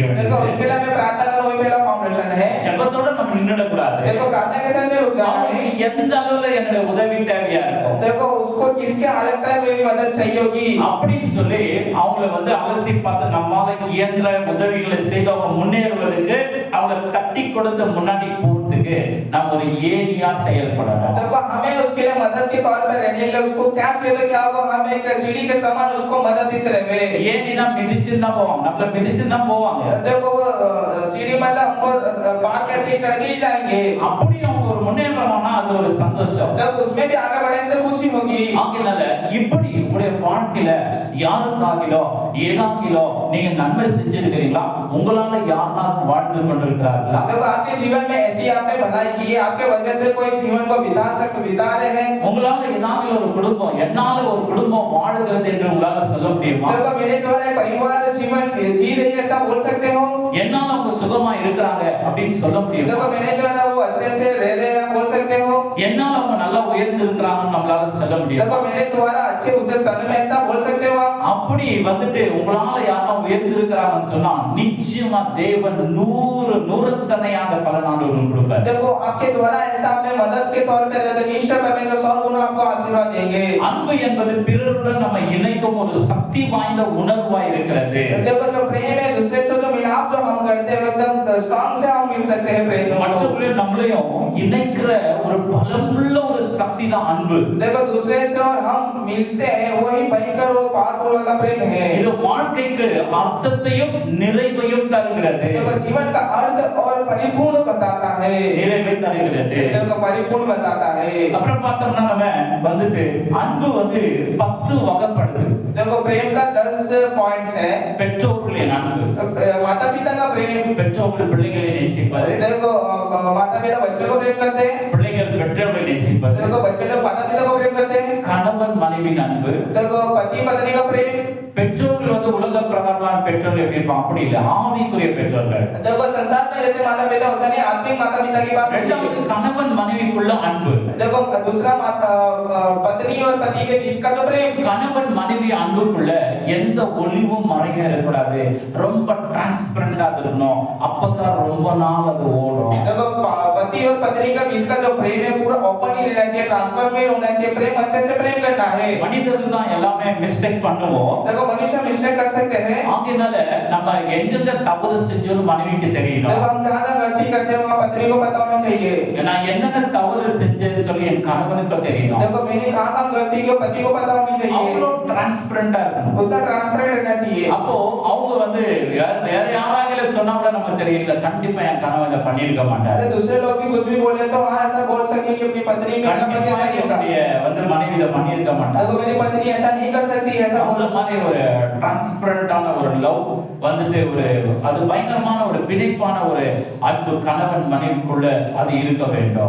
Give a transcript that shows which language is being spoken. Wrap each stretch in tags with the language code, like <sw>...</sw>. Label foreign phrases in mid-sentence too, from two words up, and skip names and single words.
<hi>देखो</hi> <ta>வேண்டியது.</ta> <hi>उसके लिए हमें प्रार्थना करना वही पहला फाउंडेशन है।</hi> <ta>ஜெபத்தோட நம்ம நின்னுட கூடாது.</ta> <hi>देखो प्रार्थना के साथ में रुक जाना है।</hi> <ta>எந்த அளவுல என்னோட உதவி தேவையா இருக்கும்,</ta> <hi>देखो उसको किसके हालत में मेरी मदद चाहिए होगी</hi> <ta>அப்படின்னு சொல்லி அவங்கள வந்து அலசி பார்த்து நம்மால இயன்ற உதவிகளை செய்து அவங்க முன்னேறுவதற்கு அவங்கள தட்டி கொடுத்து முன்னாடி போறதுக்கு நம்ம ஒரு ஏணியா செயல்படணும்.</ta> <hi>देखो हमें उसके लिए मदद के तौर पर रहने के लिए उसको क्या चाहिए क्या वो हमें एक सीढ़ी के समान उसको मदद देते रहे</hi> <ta>ஏணினா மிதிச்சு தான் போவாங்க, நம்மள மிதிச்சு தான் போவாங்க.</ta> <hi>देखो वो सीढ़ी मतलब हमको पार करके चढ़ के ही जाएंगे</hi> <ta>அப்படி அவங்க ஒரு முன்னேறணும்னா அது ஒரு சந்தோஷம்.</ta> <hi>तब उसमें भी आगे बढ़ेंगे तो खुशी होगी</hi> <ta>ஆகினால இப்படி உங்களுடைய வாழ்க்கையில யாருக்காகிலோ ஏதாகிலோ நீங்க நன்மை செஞ்சிருக்கிறீங்களா? உங்களால யாருனாலும் வாழ்ந்து கொண்டிருக்கிறார்களா?</ta> <hi>देखो आपके जीवन में ऐसी आपने भलाई की है आपके वजह से कोई जीवन को बिता रहे हैं</hi> <ta>உங்களால ஏதாவது ஒரு குடும்பம் என்னால ஒரு குடும்பம் வாழுகிறது என்று உங்களால சொல்ல முடியுமா?</ta> <hi>देखो मेरे द्वारा एक परिवार जीवन जी रही है ऐसा बोल सकते हो</hi> <ta>என்னால அவங்க சுகமா இருக்கிறாங்க அப்படின்னு சொல்ல முடியுமா?</ta> <hi>देखो मेरे द्वारा वो अच्छे से रह रहे हैं बोल सकते हो</hi> <ta>என்னால அவங்க நல்லா உயர்ந்து இருக்கிறாங்கன்னு நம்மளால சொல்ல முடியுமா?</ta> <hi>देखो मेरे द्वारा अच्छे उच्च स्थान में ऐसा बोल सकते हो आप</hi> <ta>அப்படி வந்துட்டு உங்களால யாரும் உயர்ந்து இருக்கிறாங்கன்னு சொன்னா நிச்சயமா தேவன் 100 பலனான ஒரு கொடுப்பார்.</ta> <hi>देखो आपके द्वारा ऐसा आपने मदद के तौर पे दे ईश्वर परमेश्वर 100 गुना आपको आशीर्वाद देंगे</hi> <ta>அன்பு என்பது பிறருடன் நம்ம இணைக்கும் ஒரு சக்தி வாய்ந்த உணர்வா இருக்கிறது.</ta> <hi>देखो जो प्रेम है दूसरे से जो मिलाप जो हम करते हैं एकदम स्ट्रांग से हम मिल सकते हैं प्रेम में</hi> <ta>மற்றவர்களையும் நம்மளையும் இணைக்கிற ஒரு பலமுள்ள ஒரு சக்தி தான் அன்பு.</ta> <hi>देखो दूसरे से और हम मिलते हैं वही भयंकर वो पावरफुल वाला प्रेम है</hi> <ta>இது வாழ்க்கைக்கு அர்த்தத்தையும் நிறைவையும் தருகிறது.</ta> <hi>देखो जीवन का अर्थ और परिपूर्ण बताता है</hi> <ta>நிறைவை தருகிறது.</ta> <hi>देखो परिपूर्ण बताता है</hi> <ta>அப்புறம் பார்த்தோம்னா நம்ம வந்துட்டு அன்பு வந்து 10 வகைப்படுது.</ta> <hi>देखो प्रेम का 10 पॉइंट्स है</hi> <ta>பெற்றோர்களின் அன்பு,</ta> <hi>माता पिता का प्रेम</hi> <ta>பெற்றோர்கள் பிள்ளைகளை நேசிப்பது,</ta> <hi>देखो माता पिता बच्चों को प्रेम करते हैं</hi> <ta>பிள்ளைகள் பெற்றோர்களை நேசிப்பது,</ta> <hi>देखो बच्चे लोग माता पिता को प्रेम करते हैं</hi> <ta>கணவன் மனைவியின் அன்பு.</ta> <hi>देखो पति पत्नी का प्रेम</hi> <ta>பெற்றோர்கள் வந்து உலக பிரகாரமான பெற்றோர்கள் எப்படி இருப்பாங்க? அப்படி இல்லை, ஆவிக்குரிய பெற்றோர்கள்.</ta> <hi>देखो संसार में जैसे माता पिता वैसा नहीं आत्मिक माता पिता की बात</hi> <ta>இரண்டாவது கணவன் மனைவிக்குள்ள அன்பு.</ta> <hi>देखो दूसरा पत्नी और पति के बीच का जो प्रेम</hi> <ta>கணவன் மனைவி அன்புக்குள்ள எந்த ஒளிவும் மறையும் இருக்கக்கூடாது, ரொம்ப டிரான்ஸ்பரண்டா இருக்கணும். அப்பதான் ரொம்ப நாள் அது ஓடும்.</ta> <hi>देखो पति और पत्नी का बीच का जो प्रेम है पूरा ओपन ही रहना चाहिए ट्रांसफर में होना चाहिए प्रेम अच्छे से प्रेम करना है</hi> <ta>மனிதர்கள் தான் எல்லாமே மிஸ்டேக் பண்ணுவோம்.</ta> <hi>देखो मनुष्य मिस्टेक कर सकते हैं</hi> <ta>ஆகையால நம்ம எங்கெங்க தவறு செஞ்சோம்னு மனைவிக்கு தெரியணும்.</ta> <hi>देखो हम जहां गलती करते हैं वहां पत्नी को पता होना चाहिए</hi> <ta>நான் என்னென்ன தவறு செஞ்சேன்னு சொல்லி என் கணவனுக்கு தெரியணும்.</ta> <hi>देखो मैंने कहां गलती की पति को पता होनी चाहिए</hi> <ta>அவ்வளோ டிரான்ஸ்பரண்டா இருக்கணும்.</ta> <hi>उतना ट्रांसपेरेंट रहना चाहिए</hi> <ta>அப்போ அவங்க வந்து வேற யாராவது சொன்னா கூட நமக்கு தெரியல, கண்டிப்பா என் கணவன் இதை பண்ணிருக்க மாட்டாரு.</ta> <hi>अरे दूसरे लोग भी कुछ भी बोले तो वहां ऐसा बोल सके कि अपनी पत्नी का</hi> <ta>கண்டிப்பா என்னுடைய வந்து மனைவி இதை பண்ணிருக்க மாட்டாரு.</ta> <hi>देखो मेरी पत्नी ऐसा नहीं कर सकती ऐसा</hi> <ta>அந்த மாதிரி ஒரு டிரான்ஸ்பரண்டான ஒரு லவ் வந்துட்டு ஒரு அது பயங்கரமான ஒரு பிணைப்பான ஒரு அன்பு கணவன் மனைவிக்குள்ள அது இருக்க வேண்டும்.</ta>